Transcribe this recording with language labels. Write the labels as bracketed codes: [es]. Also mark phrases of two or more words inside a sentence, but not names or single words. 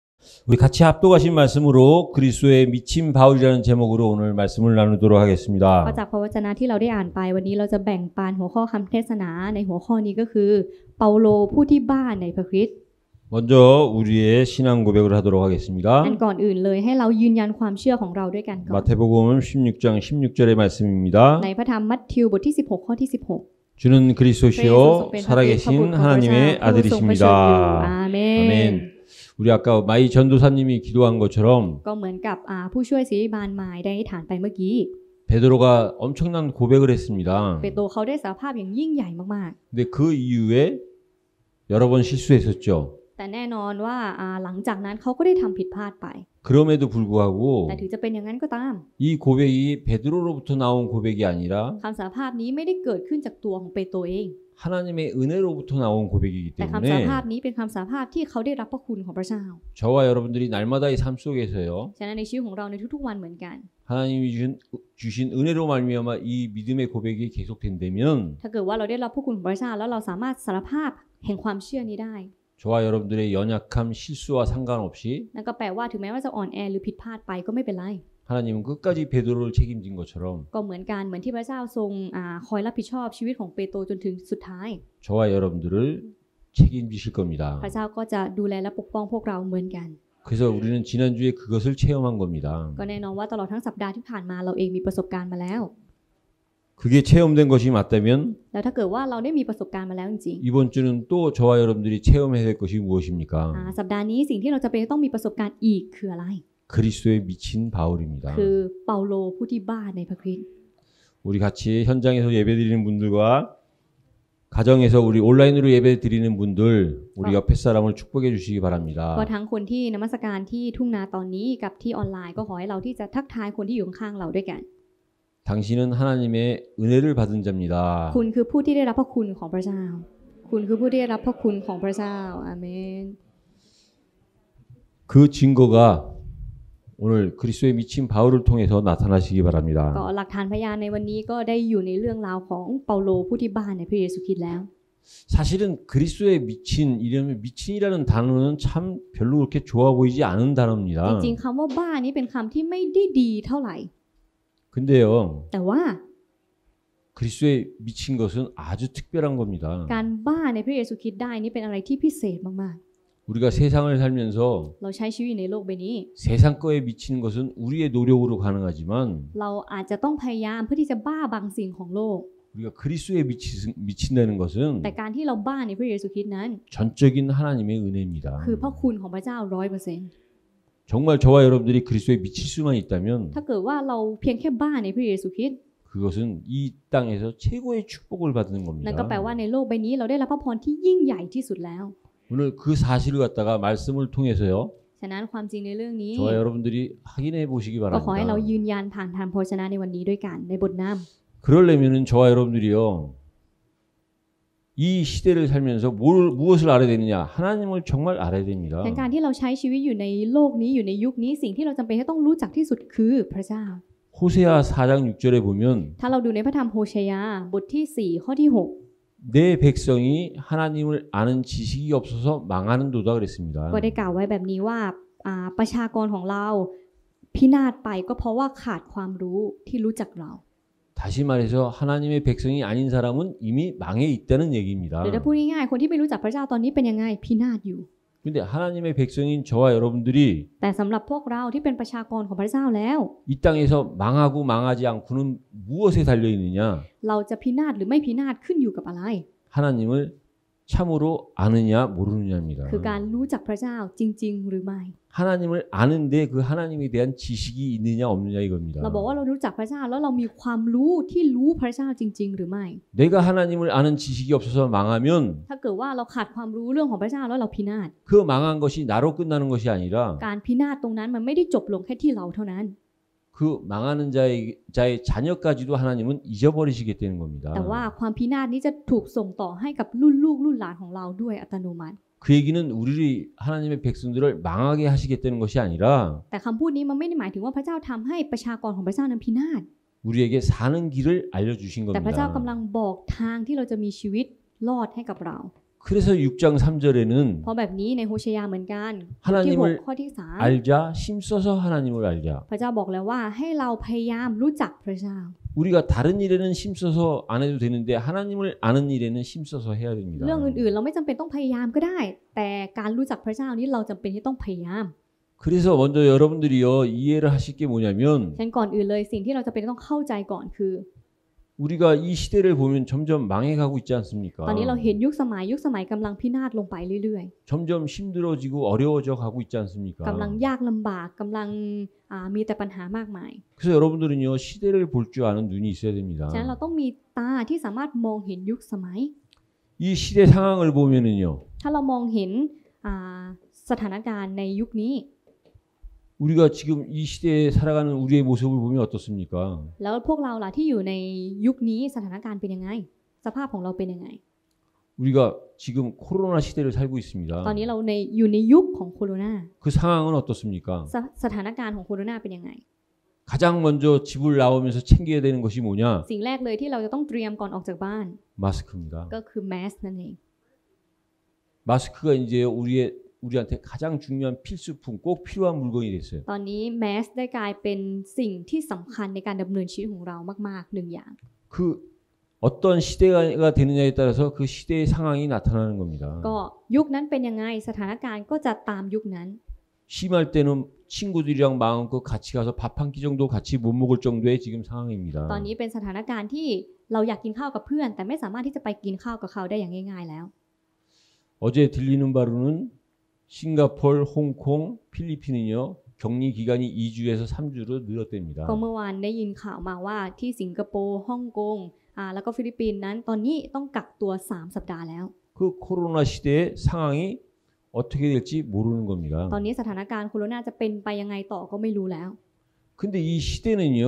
[ko] 우리 같이 합독하신 말씀으로 그리스도의 미친 바울이라는 제목으로 오늘 말씀을 나누도록 하겠습니다. [th] ก็จากพระวจนะที่เราได้อ่านไปวันนี้เราจะแบ่งปันหัวข้อคำเทศนาในหัวข้อนี้ก็คือเปาโลผู้ที่บ้าในพระคริสต์ [ko] 먼저 우리의 신앙 고백을 하도록 하겠습니다. [th] อันก่อนอื่นเลยให้เรายืนยันความเชื่อของเราด้วยกันก่อน [ko] 마태복음 16장 16절의 말씀입니다. [th] ในพระธรรมมัทธิวบทที่16ข้อที่16 [ko] 주는 그리스도시요 살아계신 하나님의 아들이십니다. 아멘. 우리 아까 마이 전도사님이 기도한 것처럼 [th] ก็เหมือนกับผู้ช่วยศิริบาลมายได้ฐานไปเมื่อกี้ [ko] 베드로가 엄청난 고백을 했습니다. [th] เปโตรเขาได้สารภาพอย่างยิ่งใหญ่มาก [ko] 근데 그 이후에 여러 번 실수했었죠. [th] ๆแต่แน่นอนว่าหลังจากนั้นเขาก็ได้ทำผิดพลาดไป [ko] 그럼에도 불구하고 [th] แต่ถึงจะเป็นอย่างนั้นก็ตาม [ko] 이 고백이 베드로로부터 나온 고백이 아니라 [th] คำสารภาพนี้ไม่ได้เกิดขึ้นจากตัวของเปโตรเอง [ko] 하나님의 은혜로부터 나온 고백이기 [th] แต่คำสารภาพ [ko] 때문에 [th] นี้เป็นคำสารภาพที่เขาได้รับพระคุณของพระเจ้า [ko] 저와 여러분들이 날마다의 삶 속에서요 [th] ฉะนั้นในชีวิตของเราในทุกๆวันเหมือนกัน [ko] 하나님이 주신 은혜로 말미암아 이 믿음의 고백이 계속된다면 [th] ถ้าเกิดว่าเราได้รับพระคุณของพระเจ้าแล้วเราสามารถสารภาพแห่งความเชื่อนี้ได้ [ko] 저와 여러분들의 연약함 실수와 상관없이 [th] นั่นก็แปลว่าถึงแม้ว่าจะอ่อนแอหรือผิดพลาดไปก็ไม่เป็นไร [ko] 하나님은 끝까지 베드로를 책임진 것처럼 [th] ก็เหมือนกันเหมือนที่พระเจ้าทรงคอยรับผิดชอบชีวิตของเปโตรจนถึงสุดท้าย [ko] 저와 여러분들을 책임지실 겁니다. [th] พระเจ้าก็จะดูแลและปกป้องพวกเราเหมือนกัน [ko] 그래서 우리는 지난주에 그것을 체험한 겁니다. [th] ก็แน่นอนว่าตลอดทั้งสัปดาห์ที่ผ่านมาเราเองมีประสบการณ์มาแล้ว [ko] 그게 체험된 것이 맞다면 [th] แล้วถ้าเกิดว่าเราได้มีประสบการณ์มาแล้วจริง [ko] 이번 주는 또 저와 여러분들이 체험해야 될 것이 무엇입니까? [th] สัปดาห์นี้สิ่งที่เราจะเป็นต้องมีประสบการณ์อีกคืออะไร [ko] 그리스도의 미친 바울입니다. [th] คือเปาโลผู้ที่บ้าในพระคริสต์ [ko] 우리 같이 현장에서 예배드리는 분들과 가정에서 우리 온라인으로 예배드리는 분들 우리 옆에 사람을 축복해 주시기 [th] ก็ [ko] 바랍니다. [th] ทั้งคนที่นมัสการที่ทุ่งนาตอนนี้กับที่ออนไลน์ก็ขอให้เราที่จะทักทายคนที่อยู่ข้างๆเราด้วยกัน [ko] 당신은 하나님의 은혜를 받은 자입니다. [th] คุณคือผู้ที่ได้รับพระคุณของพระเจ้า คุณคือผู้ที่ได้รับพระคุณของพระเจ้าอาเมน [ko] 그 증거가 오늘 그리스도의 미친 바울을 통해서 나타나시기 [th] ก็ [ko] 바랍니다. [th] หลักฐานพยานในวันนี้ก็ได้อยู่ในเรื่องราวของเปาโลผู้ที่บ้าในพระเยซูคริสต์แล้ว [ko] 사실은 그리스도의 미친 이름의 미친이라는 단어는 참 별로 그렇게 좋아 보이지 않은 [th] จ [ko] 단어입니다. [th] ริงๆคำว่าบ้านี้เป็นคำที่ไม่ได้ดีเท่าไหร่ [ko] 근데요 [th] แต่ว่า [ko] 그리스도의 미친 것은 아주 특별한 겁니다. [th] การบ้าในพระเยซูคริสต์ได้นี่เป็นอะไรที่พิเศษมาก [ko] 우리가 세상을 살면서 [th] ๆเราใช้ชีวิตในโลกใบนี้ [ko] 세상 거에 미치는 것은 우리의 노력으로 가능하지만 [th] เราอาจจะต้องพยายามเพื่อที่จะบ้าบางสิ่งของโลก [ko] 우리가 그리스도에 미친다는 것은 [th] แต่การที่เราบ้าในพระเยซูคริสต์นั้น [ko] 전적인 하나님의 은혜입니다. [th] คือพระคุณของพระเจ้า 100% [ko] 정말 저와 여러분들이 그리스도에 미칠 수만 있다면 [th] ถ้าเกิดว่าเราเพียงแค่บ้าในพระเยซูคริสต์ [ko] 그것은 이 땅에서 최고의 축복을 받는 [th] นั่นก็ [ko] 겁니다. [th] แปลว่าในโลกใบนี้เราได้รับพระพรที่ยิ่งใหญ่ที่สุดแล้ว [ko] 오늘 그 사실을 갖다가 말씀을 통해서요. [th] ฉะนั้นความจริงในเรื่องนี้ [ko] 저와 여러분들이 확인해 보시기 [th] ก็ขอให้เรา [ko] 바랍니다. [th] ยืนยันผ่านทางโภชนะในวันนี้ด้วยกันในบทน [ko] 그러려면은 저와 여러분들이요. 이 시대를 살면서 무엇을 알아야 되느냐? 하나님을 정말 알아야 됩니다. [th] ำในการที่เราใช้ชีวิตอยู่ในโลกนี้อยู่ในยุคนี้สิ่งที่เราจำเป็นที่ต้องรู้จักที่สุดคือพระเจ้า [ko] 호세아 4장 6절에 보면 [th] ถ้าเราดูในพระธรรมโฮเชยาบทที่4ข้อที่ [ko] 내 백성이 하나님을 아는 지식이 없어서 망하는도다 그랬습니다. [th] 6ก็ได้กล่าวไว้แบบนี้ว่าประชากรของเราพินาศไปก็เพราะว่าขาดความรู้ที่รู้จักเรา [ko] 다시 말해서 하나님의 백성이 아닌 사람은 이미 망해 있다는 얘기입니다. [th] หรือถ้าพูดง่ายๆคนที่ไม่รู้จักพระเจ้าตอนนี้เป็นยังไงพินาศอยู่ [ko] 근데 하나님의 백성인 저와 여러분들이 [th] แต่สำหรับพวกเราที่เป็นประชากรของพระเจ้าแล้ว [ko] 이 땅에서 망하고 망하지 않고는 무엇에 달려 있느냐? [th] เราจะพินาศหรือไม่พินาศขึ้นอยู่กับอะไร [ko] 하나님을 참으로 아느냐 모르느냐입니다. [th] คือการรู้จักพระเจ้าจริงๆหรือไม่ [ko] 하나님을 아는데 그 하나님에 대한 지식이 있느냐 없느냐 이겁니다. [th] เราบอกว่าเรารู้จักพระเจ้าแล้วเรามีความรู้ที่รู้พระเจ้าจริงๆหรือไม่ [ko] 내가 하나님을 아는 지식이 없어서 망하면 [th] ถ้าเกิดว่าเราขาดความรู้เรื่องของพระเจ้าแล้วเราพินาศ [ko] 그 망한 것이 나로 끝나는 것이 아니라 [th] การพินาศตรงนั้นมันไม่ได้จบลงแค่ที่เราเท่านั้น [ko] 그 망하는 자의 자녀까지도 하나님은 잊어버리시겠다는 겁니다. [th] แต่ว่าความพินาศนี้จะถูกส่งต่อให้กับรุ่นลูกรุ่นหลานของเราด้วยอัตโนมัติ [ko] 그 얘기는 우리 하나님의 백성들을 망하게 하시겠다는 것이 아니라 [th] แต่คำพูดนี้มันไม่ได้หมายถึงว่าพระเจ้าทำให้ประชากรของพระเจ้านั้นพินาศ [ko] 우리에게 사는 길을 알려주신 [th] แต่พระเจ้ากำ [ko] 겁니다. [th] ลังบอกทางที่เราจะมีชีวิตรอดให้กับเรา [ko] 그래서 6장 3절에는 [th] เพราะแบบนี้ในโฮเชยาเหมือนกันบทที่ [ko] 하나님을 [th] 6 ข้อที่ [ko] 알자, 힘써서 하나님을 알자. [th] 3 พระเจ้าบอกแล้วว่าให้เราพยายามรู้จักพระเจ้า [ko] 우리가 다른 일에는 힘써서 안 해도 되는데 하나님을 아는 일에는 힘써서 해야 됩니다. [th] เรื่องอื่นๆเราไม่จำเป็นต้องพยายามก็ได้ แต่การรู้จักพระเจ้านี้เราจำเป็นที่ต้องพยายาม [ko] 그래서 먼저 여러분들이요 이해를 하실 게 뭐냐면 [th] ฉะนั้นก่อนอื่นเลยสิ่งที่เราจะเป็นต้องเข้าใจก่อนคือ [ko] 우리가 이 시대를 보면 점점 망해가고 있지 않습니까? [th] ตอนนี้เราเห็นยุคสมัยกำลังพินาศลงไปเรื่อย [ko] 점점 힘들어지고 어려워져 가고 있지 않습니까? [th] ๆกำลังยากลำบากกำลังมีแต่ปัญหามากมาย [ko] 그래서 여러분들은요 시대를 볼 줄 아는 눈이 있어야 됩니다. [th] ฉะนั้นเราต้องมีตาที่สามารถมองเห็นยุคสมัย [ko] 이 시대 상황을 보면은요 [th] ถ้าเรามองเห็นสถานการณ์ในยุคนี้ [ko] 우리가 지금 이 시대에 살아가는 우리의 모습을 보면 어떻습니까? [th] แล้วพวกเราล่ะที่อยู่ในยุคนี้สถานการณ์เป็นยังไง สภาพของเราเป็นยังไง [ko] 우리가 지금 코로나 시대를 살고 [th] ตอน [ko] 있습니다. [th] นี้เราอยู่ในยุคของโควิด [ko] 그 상황은 어떻습니까? [th] สถานการณ์ของโควิดเป็นยังไง [ko] 가장 먼저 집을 나오면서 챙겨야 되는 것이 뭐냐? [th] สิ่งแรกเลยที่เราจะต้องเตรียมก่อนออกจากบ้าน [ko] 마스크입니다. [th] ก็คือแมสนั่นเอง [ko] 마스크가 이제 우리한테 가장 중요한 필수품, 꼭 필요한 물건이 됐어요. [th] ตอนนี้แมสได้กลายเป็นสิ่งที่สำคัญในการดำเนินชีวิตของเรามากๆหนึ่งอย่าง [ko] 그 어떤 시대가 되느냐에 따라서 그 시대의 상황이 나타나는 겁니다. [th] ก็ยุคนั้นเป็นยังไงสถานการณ์ก็จะตามยุคนั้น [ko] 심할 때는 친구들이랑 마음껏 같이 가서 밥 한 끼 정도 같이 못 먹을 정도의 지금 상황입니다. [th] ตอนนี้เป็นสถานการณ์ที่เราอยากกินข้าวกับเพื่อน แต่ไม่สามารถที่จะไปกินข้าวกับเขาได้อย่างง่ายๆแล้ว [ko] 어제 들리는 바로는 싱가포르, 홍콩, 필리핀은요 격리 기간이 2주에서 3주로 늘었답니다. [th] ก็เมื่อวานได้ยินข่าวมาว่าที่สิงคโปร์ฮ่องกงแล้วก็ฟิลิปปินส์นั้นตอนนี้ต้องกักตัว3สัปดาห์แล้ว [ko] 그 코로나 시대의 상황이 어떻게 될지 모르는 겁니다. [th] ตอนนี้สถานการณ์โควิดจะเป็นไปยังไงต่อก็ไม่รู้แล้ว [ko] 근데 이 시대는요